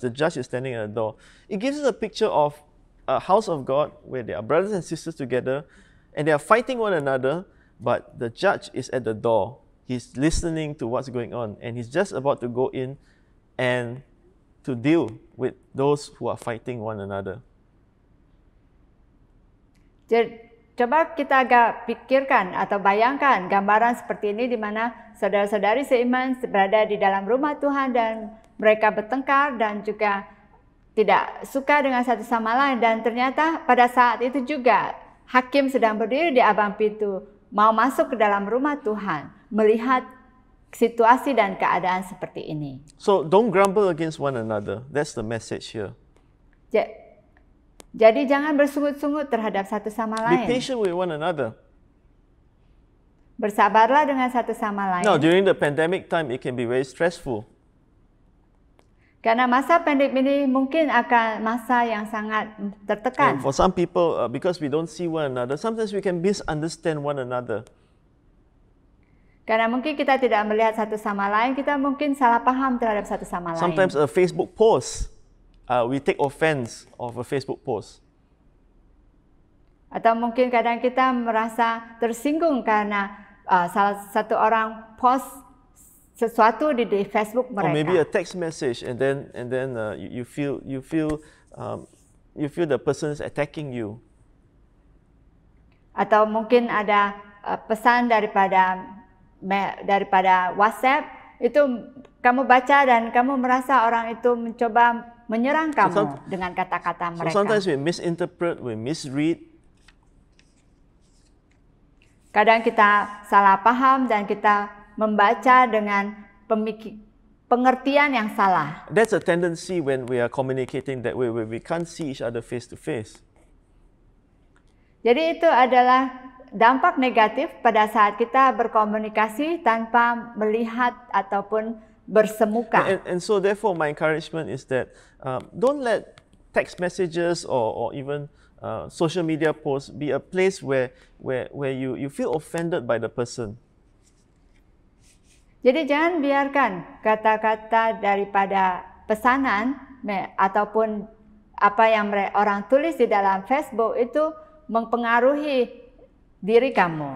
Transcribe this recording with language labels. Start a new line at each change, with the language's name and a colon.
English: The judge is standing at the door. It gives us a picture of a house of God where there are brothers and sisters together and they are fighting one another, but the judge is at the door. He's listening to what's going on, and he's just about to go in and to deal with those who are fighting one another.
Indonesian: Jadi, coba kita agak pikirkan atau bayangkan gambaran seperti ini, di mana saudara-saudari seiman berada di dalam rumah Tuhan dan mereka bertengkar dan juga tidak suka dengan satu sama lain, dan ternyata pada saat itu juga hakim sedang berdiri di abang pintu, mau masuk ke dalam rumah Tuhan, melihat situasi dan keadaan seperti ini.
English: So don't grumble against one another. That's the message here.
Indonesian: Jadi jangan bersungut-sungut terhadap satu sama lain.
English: Be patient with one another.
Indonesian: Bersabarlah dengan satu sama lain.
English: Now, during the pandemic time, it can be very stressful.
Indonesian: Karena masa pandemi ini mungkin akan masa yang sangat tertekan.
English: And for some people, because we don't see one another, sometimes we can misunderstand one another.
Indonesian: Karena mungkin kita tidak melihat satu sama lain, kita mungkin salah paham terhadap satu sama lain.
English: Sometimes a Facebook post, we take offense of a Facebook post.
Indonesian: Atau mungkin kadang kita merasa tersinggung karena salah satu orang post sesuatu di Facebook mereka.
English: Or maybe a text message, and then you feel the person is attacking you.
Indonesian: Atau mungkin ada pesan daripada WhatsApp, itu kamu baca dan kamu merasa orang itu mencoba menyerang kamu dengan kata-kata mereka.
English: So sometimes we misinterpret, we misread.
Indonesian: Kadang kita salah paham dan kita membaca dengan pengertian yang salah.
English: That's a tendency when we are communicating that way, where we can't see each other face to face.
Indonesian: Jadi itu adalah dampak negatif pada saat kita berkomunikasi tanpa melihat ataupun bersemuka.
English: And so therefore my encouragement is that don't let text messages or even social media posts be a place where you feel offended by the person.
Indonesian: Jadi jangan biarkan kata-kata daripada pesanan ataupun apa yang orang tulis di dalam Facebook itu mempengaruhi diri kamu.